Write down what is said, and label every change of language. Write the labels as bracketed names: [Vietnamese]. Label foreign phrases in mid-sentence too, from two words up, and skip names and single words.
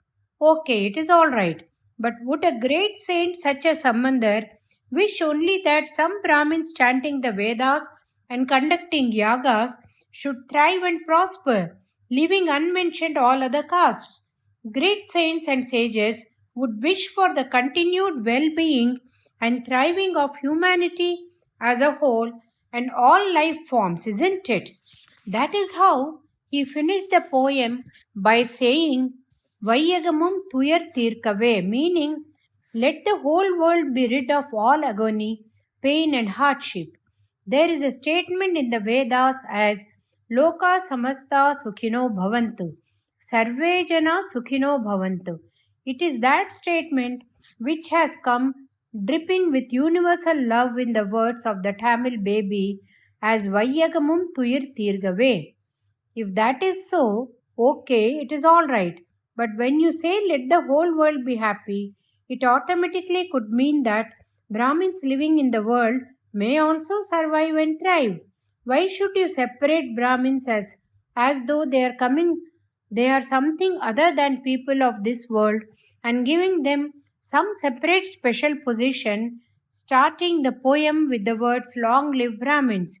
[English] Okay, it is all right, but would a great saint such as Sambandar wish only that some Brahmins chanting the Vedas and conducting yagas should thrive and prosper, leaving unmentioned all other castes? Great saints and sages would wish for the continued well-being and thriving of humanity as a whole and all life forms, isn't it? That is how he finished the poem by saying, [Tamil] வையகமும் துயர் தீர்கவே, [English] meaning, let the whole world be rid of all agony, pain, and hardship. There is a statement in the Vedas as [Sanskrit] लोक समस्त सुखिनो भवन्तु, सर्वे जन सुखिनो भवन्तु. [English] It is that statement which has come dripping with universal love in the words of the Tamil baby as [Tamil] வையகமும் துயர் தீர்கவே. [English] If that is so, okay, it is all right. But when you say let the whole world be happy, it automatically could mean that Brahmins living in the world may also survive and thrive. Why should you separate Brahmins as though they are something other than people of this world and giving them some separate special position, starting the poem with the words Long live Brahmins?